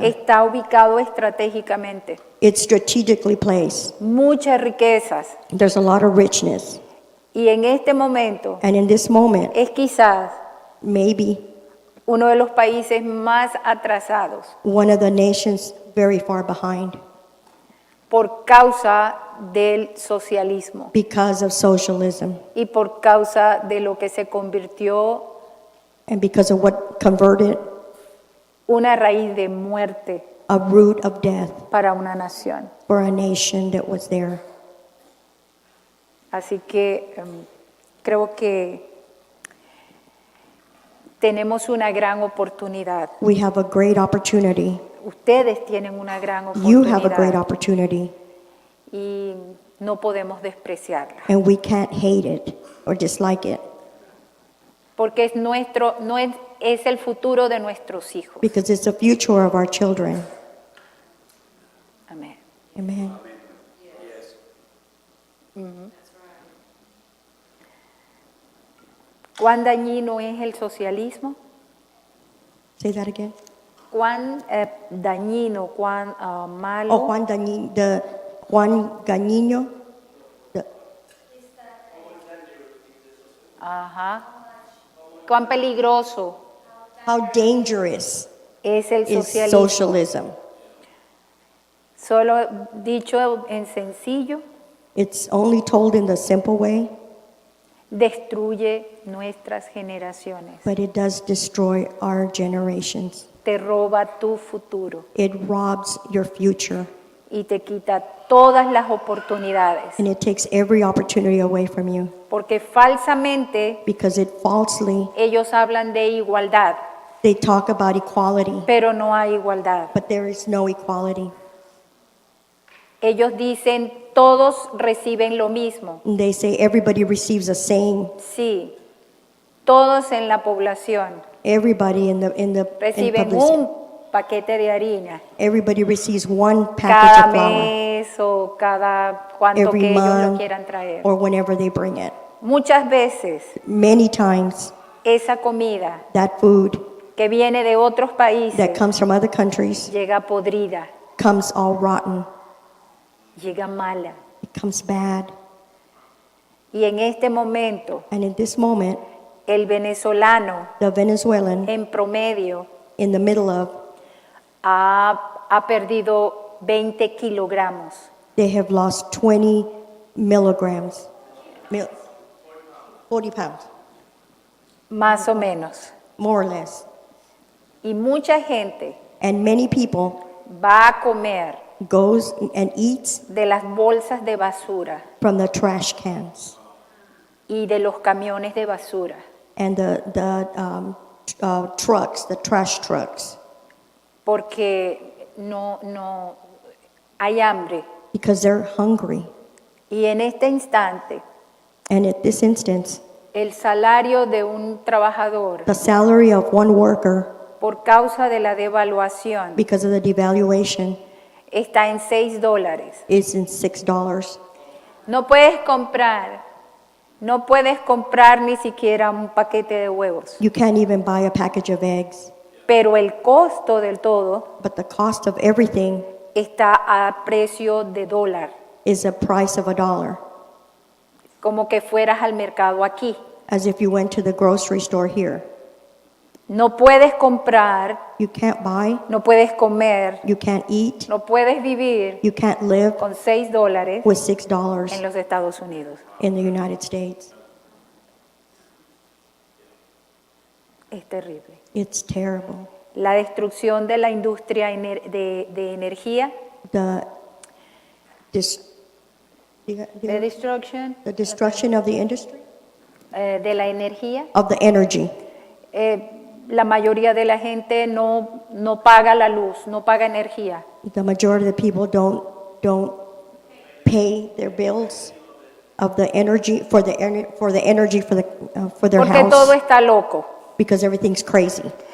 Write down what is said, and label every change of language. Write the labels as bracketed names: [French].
[Spanish] Está ubicado estratégicamente. [English] It's strategically placed. [Spanish] Muchas riquezas. [English] There's a lot of richness. [Spanish] Y en este momento [English] And in this moment, [Spanish] es quizás [English] maybe [Spanish] uno de los países más atrasados [English] one of the nations very far behind [Spanish] por causa del socialismo [English] because of socialism [Spanish] y por causa de lo que se convirtió [English] and because of what converted [Spanish] una raíz de muerte [English] a root of death [Spanish] para una nación. [English] for a nation that was there. [Spanish] Así que creo que tenemos una gran oportunidad. [English] We have a great opportunity. [Spanish] Ustedes tienen una gran [English] You have a great [Spanish] oportunidad [English] opportunity, [Spanish] y no podemos despreciarla. [English] and we can't hate it or dislike it [Spanish] Porque es es el futuro de nuestros hijos. [English] because it's the future of our children. [Spanish] Amén. [English] Amen. [Spanish] ¿Cuán dañino es el socialismo? [English] Say that again. [Spanish] ¿Cuán dañino, cuán malo? Oh, Juan Gañino. Ajá. ¿Cuán peligroso [English] How dangerous [Spanish] es el [English] is [Spanish] socialismo? [English] socialism? [Spanish] Solo dicho en sencillo, [English] It's only told in the simple way, [Spanish] destruye nuestras generaciones. [English] but it does destroy our generations. [Spanish] Te roba tu futuro [English] It robs your future, [Spanish] y te quita todas las oportunidades. [English] and it takes every opportunity away from you [Spanish] Porque falsamente [English] because it falsely, [Spanish] ellos hablan de igualdad, [English] they talk about equality, [Spanish] pero no hay igualdad. [English] but there is no equality. [Spanish] Ellos dicen todos reciben lo mismo. [English] And they say everybody receives the same. [Spanish] Sí, todos en la población [English] Everybody in the [Spanish] reciben [English] publicity. [Spanish] un paquete de harina [English] Everybody receives one package [Spanish] cada [English] of flour [Spanish] mes o cada cuanto [English] every [Spanish] que ellos lo [English] month [Spanish] quieran traer. [English] or whenever they bring it. [Spanish] Muchas veces [English] Many times, [Spanish] esa comida [English] that food [Spanish] que viene de otros [English] that [Spanish] países [English] comes from other countries [Spanish] llega podrida, [English] comes all rotten. [Spanish] llega mala. [English] It comes bad. [Spanish] Y en este momento [English] And in this moment, [Spanish] el venezolano [English] the Venezuelan, [Spanish] en promedio [English] in the middle of, [Spanish] ha perdido 20 kilogramos. [English] they have lost 20 milligrams, 40 pounds, [Spanish] Más o menos. [English] more or less. [Spanish] Y mucha gente [English] And many people [Spanish] va a comer [English] goes and eats [Spanish] de las bolsas de basura [English] from the trash cans [Spanish] y de los camiones de basura. [English] and the trucks, the trash trucks, [Spanish] Porque no hay hambre. [English] because they're hungry. [Spanish] Y en este instante, [English] And at this instance, [Spanish] el salario de un trabajador, [English] the salary of one worker, [Spanish] por causa de la devaluación, [English] because of the devaluation, [Spanish] está en $6. [English] is in $6. [Spanish] No puedes comprar ni siquiera un paquete de huevos. [English] You can't even buy a package of eggs. [Spanish] Pero el costo del todo [English] But the cost of everything [Spanish] está a precio de dólar, [English] is a price of $1, [Spanish] como que fueras al mercado aquí. [English] as if you went to the grocery store here. [Spanish] No puedes comprar, [English] You can't buy, [Spanish] no puedes comer, [English] you can't eat, [Spanish] no puedes vivir [English] you can't live [Spanish] con $6 [English] with [Spanish] en [English] $6 [Spanish] los Estados Unidos. [English] in the United States. [Spanish] Es terrible. [English] It's terrible. [Spanish] La destrucción de la industria de energía, [English] The, dis, the destruction the destruction of the industry, [Spanish] de la energía. [English] of the energy. [Spanish] La mayoría de la gente no paga la luz, no paga energía, [English] The majority of the people don't pay their bills of the energy for the energy for their [Spanish] porque todo [English] house [Spanish] está loco. [English] because everything's crazy.